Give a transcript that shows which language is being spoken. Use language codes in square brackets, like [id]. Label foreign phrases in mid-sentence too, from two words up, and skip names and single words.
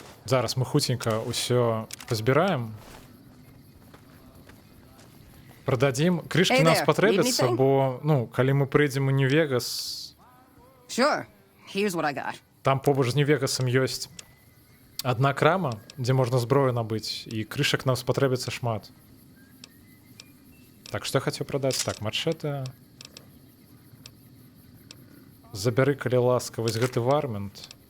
[be] Зараз мы хутенько ўсё пазбіраем. [ru] Продадим. Крышки [en] Hey [be] нам [en] there, [be] спатрэбяцца, [en] need anything? [be] бо, ну, калі мы прыйдзем у Нью-Вегас, [en] Sure. Here's what I got. [be] там побач з Нью-Вегасам ёсць адна крама, дзе можна зброю набыць, і крышак нам спатрэбіцца шмат. Так, што я хацеў прадаць? Так, мачэта. Забяры, калі ласка, вось гэты вармент.